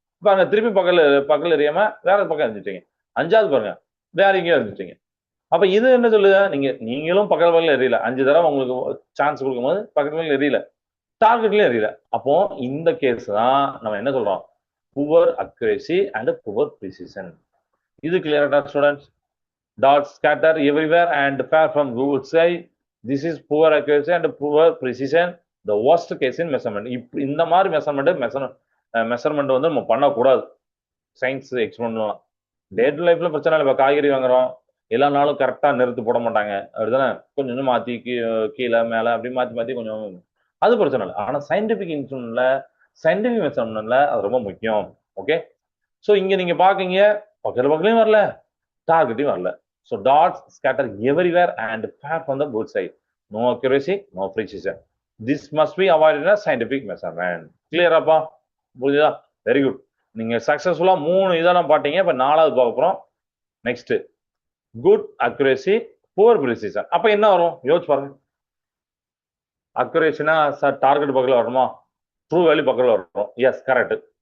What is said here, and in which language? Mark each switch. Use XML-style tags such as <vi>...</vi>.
<ta>பாருங்க திருப்பி பக்கத்துல எரியாம வேற பக்கம் இருந்துட்டீங்க. 5வது பாருங்க வேற எங்கேயோ இருந்துட்டீங்க. அப்ப இது என்ன சொல்லுது, நீங்களும் பக்கத்துல எரியல. 5 தடவை உங்களுக்கு சான்ஸ் கொடுக்கும்போது பக்கத்துல எரியல, டார்கெட்லயும் எரியல. அப்போ இந்த கேஸ் தான் நம்ம என்ன சொல்றோம், poor accuracy and poor precision. இது கிளியரா students?</ta> <en>Dots scatter everywhere and far from bullseye. This is poor accuracy and poor precision. The worst case in measurement.</en> <ta>இந்த மாதிரி மெஷர்மெண்ட் வந்து நம்ம பண்ணக்கூடாது சயின்ஸ் எக்ஸ்பெரிமெண்ட்லாம். டே டு லைஃப்ல பிரச்சனை இல்லை. இப்போ காய்கறி வாங்குறோம், எல்லா நாளும் கரெக்டா நிறுத்து போட மாட்டாங்க. அப்படிதானே? கொஞ்சம் கொஞ்சம் மாத்தி கீழே மேல அப்படி மாத்தி மாத்தி கொஞ்சம், அது பிரச்சனை இல்லை. ஆனா சயின்டிபிக் இன்ஸ்ட்ருமெண்ட்ல, சயின்டிபிக் மெஷர்மெண்ட்ல அது ரொம்ப முக்கியம். ஓகே, ஸோ இங்க நீங்க பாக்கீங்க பக்கத்துலயும் வரல, டார்கெட்டையும் வரல.</ta> <en>So dots scatter everywhere and far from the bullseye. No accuracy, no precision. This must be avoided in a scientific measurement.</en> <ta>Clear அப்பா? புரியுதா? Very good. நீங்க சக்சஸ்ஃபுல்லா 3 இதெல்லாம் பாத்தீங்க. இப்ப 4வது பார்க்க போறோம். Next, good accuracy, poor precision. அப்ப என்ன வரும் யோசிச்சு பாருங்க. அக்யூரேசினா சார் டார்கெட் பக்கத்துல வரணுமா, ட்ரூ வேல்யூ பக்கத்துல வரணும். S, correct.</ta>